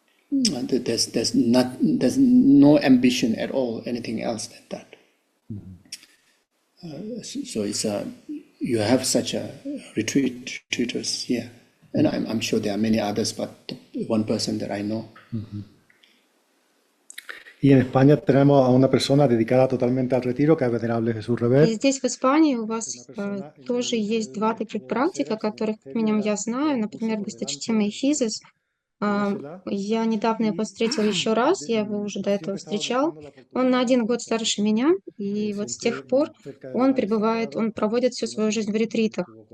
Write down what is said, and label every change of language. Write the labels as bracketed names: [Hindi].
[English] There's no ambition at all, anything else than that. So it's you have such a retreaters here, and I'm sure there are many others, but one person that I know. [Spanish] Y en España tenemos a una persona dedicada totalmente al retiro, que es Venerable Jesús [Russian] И [Spanish] Rever. [Russian] здесь, в Испании, у вас тоже есть два таких практика, которых, как минимум, я знаю, например, досточтимый Физис. Я недавно его встретил еще раз, я его уже до этого встречал. Он на 1 год старше меня, и вот с тех пор он проводит всю свою жизнь в ретритах.